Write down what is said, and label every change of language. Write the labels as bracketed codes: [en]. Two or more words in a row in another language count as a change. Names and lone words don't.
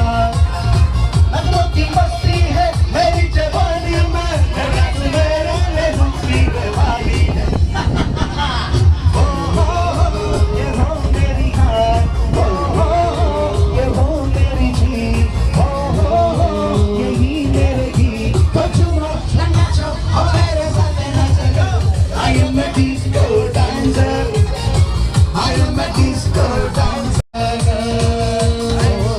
[hi] नशों की मस्ती है मेरी जवानी में, मेरे हुस्न वाली है। ओ ये हो मेरी हार, ओ ये हो मेरी जीत, ओ यही मेरे गीत। तो चुनो नाचो और मेरे साथ [en] I am a disco dancer. I am a disco dancer.